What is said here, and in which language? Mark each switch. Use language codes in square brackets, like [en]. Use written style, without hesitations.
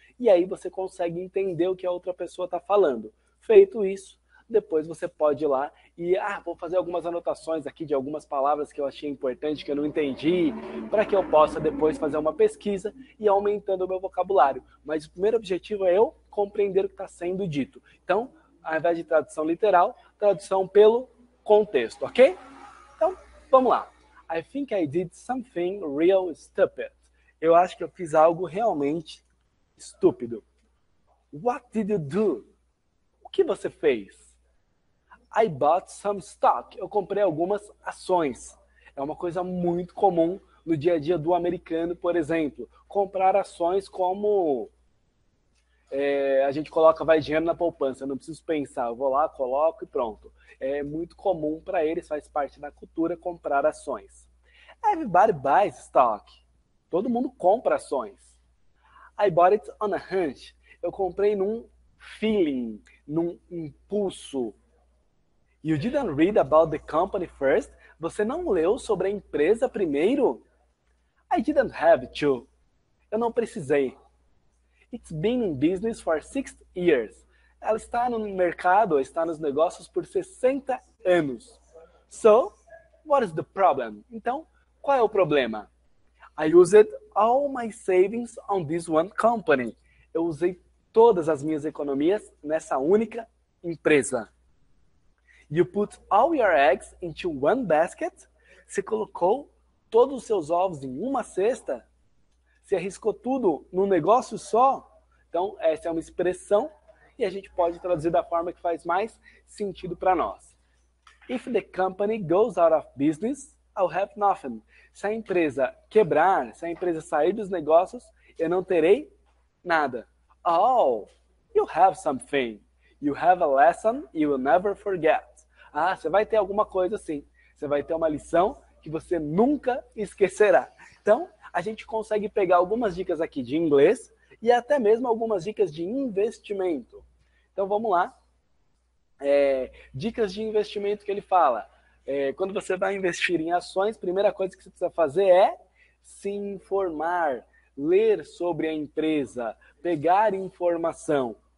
[pt] E aí você consegue entender o que a outra pessoa está falando. Feito isso, depois você pode ir lá e vou fazer algumas anotações aqui de algumas palavras que eu achei importante, que eu não entendi, para que eu possa depois fazer uma pesquisa e ir aumentando o meu vocabulário. Mas o primeiro objetivo é eu compreender o que está sendo dito. Então, ao invés de tradução literal, tradução pelo contexto, ok? Então, vamos lá. [en] I think I did something real stupid. [pt] Eu acho que eu fiz algo realmente estúpido. [en] What did you do? [pt] O que você fez? [en] I bought some stock. [pt] Eu comprei algumas ações. É uma coisa muito comum no dia a dia do americano, por exemplo. Comprar ações como a gente coloca, vai dinheiro na poupança. Eu não preciso pensar, eu vou lá, coloco e pronto. É muito comum para eles, faz parte da cultura, comprar ações. [en] Everybody buys stock. [pt] Todo mundo compra ações. [en] I bought it on a hunch. [pt] Eu comprei num feeling, num impulso. [en] You didn't read about the company first? [pt] Você não leu sobre a empresa primeiro? [en] I didn't have to. [pt] Eu não precisei. [en] It's been in business for 60 years. [pt] Ela está no mercado, está nos negócios por 60 anos. [en] So, what is the problem? [pt] Então, qual é o problema? [en] I used all my savings on this one company. [pt] Eu usei todas as minhas economias nessa única empresa. [en] You put all your eggs into one basket? [pt] Você colocou todos os seus ovos em uma cesta? Você arriscou tudo num negócio só? Então, essa é uma expressão e a gente pode traduzir da forma que faz mais sentido para nós. [en] If the company goes out of business, I'll have nothing. [pt] Se a empresa quebrar, se a empresa sair dos negócios, eu não terei nada. [en] Oh, you have something. You have a lesson you will never forget. [pt] Você vai ter alguma coisa assim. Você vai ter uma lição que você nunca esquecerá. Então, a gente consegue pegar algumas dicas aqui de inglês e até mesmo algumas dicas de investimento. Então, vamos lá. Dicas de investimento que ele fala. Quando você vai investir em ações, a primeira coisa que você precisa fazer é se informar, ler sobre a empresa, pegar informação.